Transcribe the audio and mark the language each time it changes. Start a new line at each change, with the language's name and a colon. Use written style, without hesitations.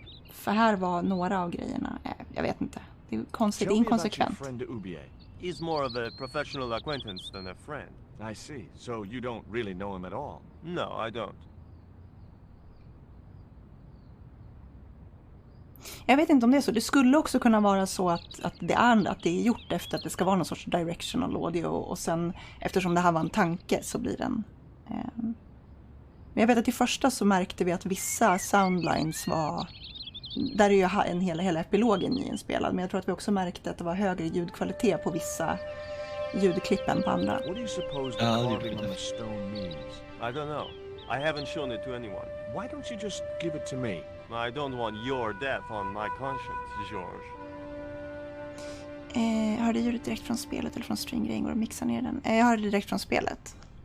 Swedish: För här var några av grejerna, jag vet inte. Det är konstigt, det är inkonsekvent.
English: He's more of a professional acquaintance than a friend. I see. So you don't really know him at all? No, I don't.
Swedish: Jag vet inte om det är så. Det skulle också kunna vara så att det är gjort efter att det ska vara någon sorts directional audio. Och sen, eftersom det här var en tanke, så blir den... Men jag vet att i första så märkte vi att vissa soundlines var... Där är ju hela epilogen inspelad. Men jag tror att vi också märkte att det var högre ljudkvalitet på vissa ljudklipp än på andra.
English: What do you suppose the carving on the stone means? I don't know. I haven't shown it to anyone. Why don't you just give it to me? I don't want your death on my conscience, George.
Swedish: Har du ljudet direkt från spelet eller från String går och mixar ner den? Jag har det direkt från spelet.